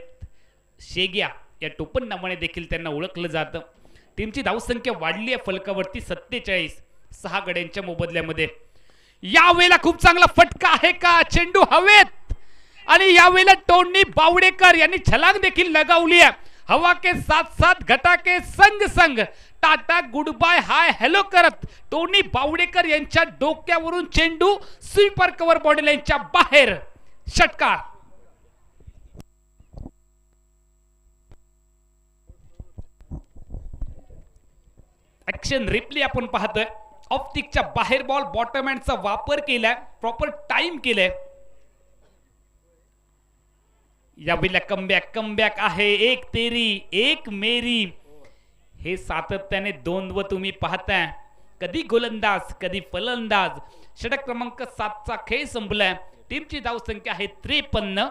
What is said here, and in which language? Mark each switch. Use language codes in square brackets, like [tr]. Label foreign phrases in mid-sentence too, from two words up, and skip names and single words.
[mr] शेग्या या टोपण नावाने देखील त्यांना ओळखलं जातं. टीमची धावसंख्या वाढली आहे फलकावरती 47. 6 गड्यांच्या मोबदल्यामध्ये. या वेळेला खूप चांगला फटका आहे का. चेंडू हवेत आणि यावेळेला टोनी बावडेकर यांनी छलांग देखील लगावली आहे. [hi] हवा के साथ साथ घटा के संग संग [en] tata good bye hi hello [mr] करत टोनी बावडेकर यांच्या डोक्यावरून चेंडू [en] sweeper cover body [mr] लाईनच्या बाहेर. षटकार. [en] action replay [mr] आपण पाहतोय. ऑप्टिकच्या बाहेर [en] ball bottom [mr] हँडचा वापर केलाय, [en] proper time [mr] केलाय. यावेळेला कमबॅक आहे. [hi] एक तेरी एक मेरी [mr] हे सातत्याने द्वंद्व तुम्ही पाहताय. कधी गोलंदाज कधी फलंदाज. षटक क्रमांक 7चा खेळ संपलाय. टीमची धावसंख्या आहे 53.